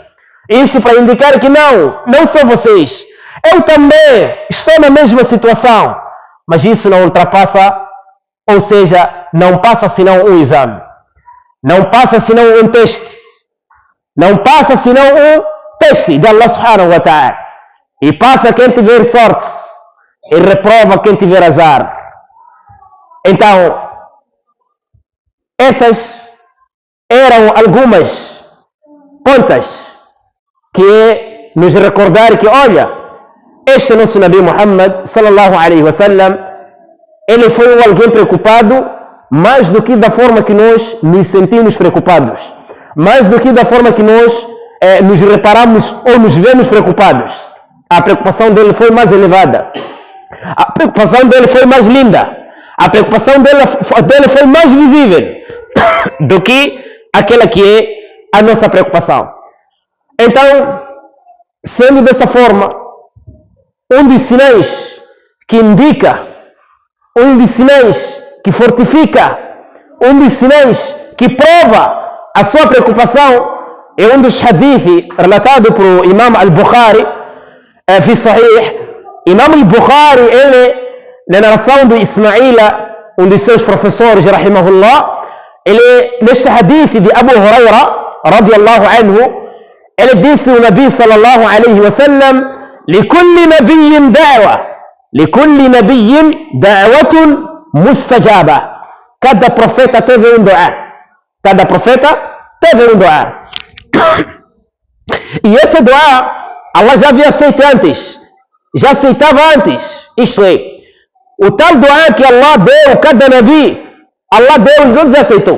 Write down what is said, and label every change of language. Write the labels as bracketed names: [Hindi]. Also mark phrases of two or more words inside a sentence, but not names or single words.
[Portuguese] Isso para indicar que não só vocês, eu também estou na mesma situação. Mas isso não ultrapassa, ou seja, não passa senão um exame. Não passa senão um teste. Não passa senão um teste de [Arabic] الله سبحانه وتعالى. [Portuguese] E passa quem tiver sorte. E reprova quem tiver azar. Então, essas eram algumas pontas que nos recordar que, olha, este nosso Nabi Muhammad [Arabic] صلى الله عليه وسلم, [Portuguese] ele foi alguém preocupado mais do que da forma que nós nos sentimos preocupados, mais do que da forma que nós nos reparamos ou nos vemos preocupados. A preocupação dele foi mais elevada, a preocupação dele foi mais linda, a preocupação dele foi mais visível do que aquela que é a nossa preocupação. Então, sendo dessa forma, um dos sinais que indica, um dos sinais que fortifica, um dos sinais que prova a sua preocupação é um dos hadiths relatado por Imam al-Bukhari fi Sahih. Imam al-Bukhari, ele, na narração de Ismaila, um dos seus professores, rahimahullah, ele, neste hadith de Abu Huraira, [Arabic] رضي الله عنه, [Portuguese] ele disse o Nabi [Arabic] صلى الله عليه وسلم: لكل نبي دعوة لكل نبي دعوة مستجابة. [Portuguese] Cada profeta teve um dua. Cada profeta teve um dua. E esse dua, Allah já havia aceito antes. Já aceitava antes. Isto é, o tal dua que Allah deu, cada Nabi, Allah deu enquanto já aceitou.